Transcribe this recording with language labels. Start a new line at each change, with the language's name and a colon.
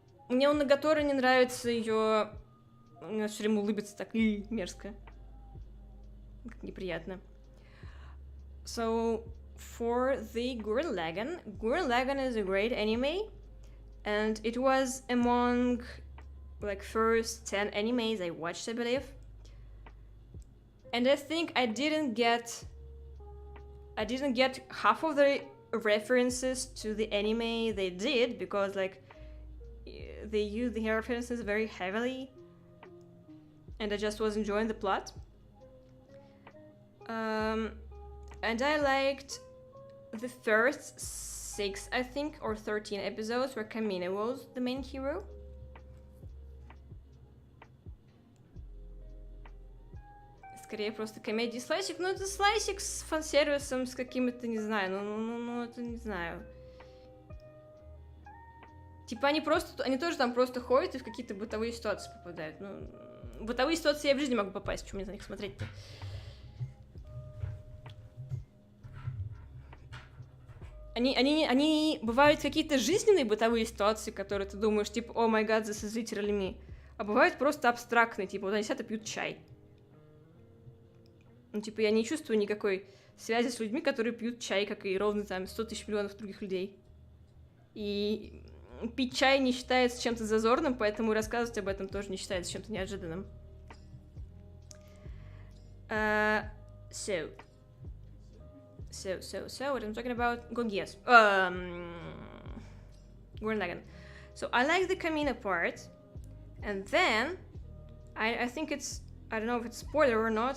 Russian: Мне у Нагаторы не нравится ее... Она все время улыбится так мерзко. Как неприятно.
English: So, for the Gurren Lagann is a great anime. And it was among, like, first 10 animes I watched, I believe. And I think I didn't get half of the references to the anime they did, because, like, they used the references very heavily. And I just was enjoying the plot. And I liked the first 6, I think, or 13 episodes where Kamina was the main hero.
Russian: Скорее просто комедия слайсик, но это слайсик с фан-сервисом, с каким-то, не знаю, ну, это не знаю. Типа они тоже там просто ходят и в какие-то бытовые ситуации попадают. Ну, в бытовые ситуации я в жизни могу попасть, почему мне на них смотреть-то? Они бывают какие-то жизненные бытовые ситуации, которые ты думаешь, типа,
English: о май гад, this is literally me.
Russian: А бывают просто абстрактные, типа, вот они сидят и пьют чай. Ну, типа, я не чувствую никакой связи с людьми, которые пьют чай, как и ровно там 100 тысяч миллионов других людей. И пить чай не считается чем-то зазорным, поэтому и рассказывать об этом тоже не считается чем-то неожиданным.
English: So, what I'm talking about? Yes. Gurren Lagann. So I like the Kamina part, and then I think it's, I don't know if it's spoiler or not.